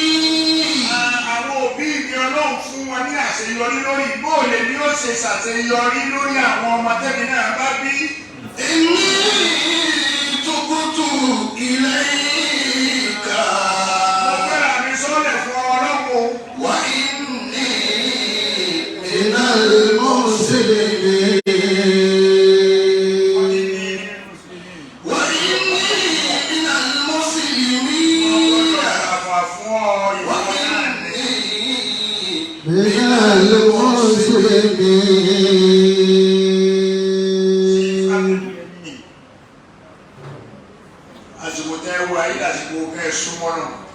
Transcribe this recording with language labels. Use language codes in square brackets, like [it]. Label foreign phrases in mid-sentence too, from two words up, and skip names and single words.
[yo] Àwọn òbí mi Ọlọ́run fún wọn ní àṣeyọrí lórí bóòlè ni ó ṣe ṣàṣeyọrí lórí àwọn ọmọ tẹ́mi náà bá bí. [ar] إني تبت إليك. [yo] Mo gbéra mi sọ́lẹ̀ fún Ọlọ́run. [ar] وإني من المسلمين. وإني من المسلمين. [yo] Àfà fún ọ ìwọ náà ní. [ar] من المسلمين. [yo] Àsìkò tẹ́ wá yìí àsìkò kẹ́ súnmọ́ náà.